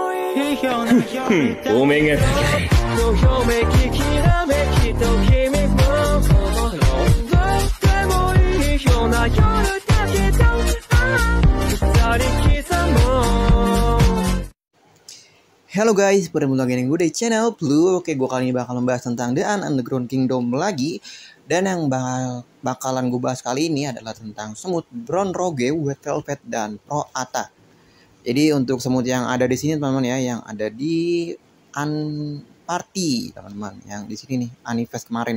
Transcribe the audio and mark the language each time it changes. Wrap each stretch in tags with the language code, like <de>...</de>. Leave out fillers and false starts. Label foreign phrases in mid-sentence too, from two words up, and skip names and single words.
<ja>お目が高い。どよめききらめきと君もどうでもいいような夜だけど二人刻もう。</ja> <id>Halo guys, bertemu lagi dengan gue di channel Blue. Oke, gue kali ini bakal membahas tentang The Underground Kingdom lagi. Dan yang bakalan gue bahas kali ini adalah tentang semut Brown Rogue, White Velvet, dan Pro Ata. Jadi untuk semut yang ada di sini teman-teman ya, yang ada di Party teman-teman, yang di sini nih, Anifest kemarin.</id>